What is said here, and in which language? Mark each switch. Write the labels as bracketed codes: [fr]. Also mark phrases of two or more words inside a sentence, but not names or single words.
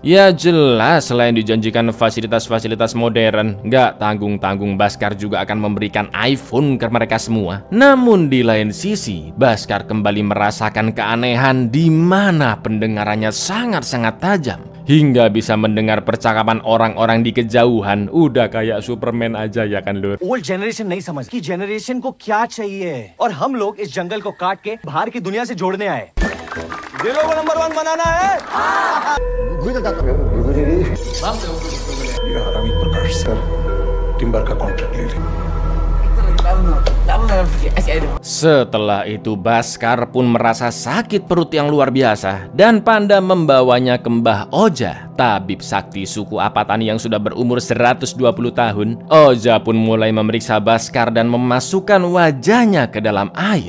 [id] Ya jelas, selain dijanjikan fasilitas-fasilitas modern, nggak tanggung-tanggung Baskar juga akan memberikan iPhone ke mereka semua. Namun di lain sisi, Baskar kembali merasakan keanehan di mana pendengarannya sangat-sangat tajam, hingga bisa mendengar percakapan orang-orang di kejauhan. Udah kayak Superman aja ya kan lur. [en] old generation [hi] नहीं समझ कि जनरेशन को क्या चाहिए, और हम लोग इस जंगल को काट के बाहर की दुनिया से जोड़ने आए। दिलों को नंबर 1 बनाना है। रवि प्रकाश सर टिम्बर का कॉन्ट्रैक्ट ले लें। [id] Setelah itu Baskar pun merasa sakit perut yang luar biasa dan Panda membawanya ke Mbah Oja, tabib sakti suku Apatani yang sudah berumur 120 tahun. Oja pun mulai memeriksa Baskar dan memasukkan wajahnya ke dalam air.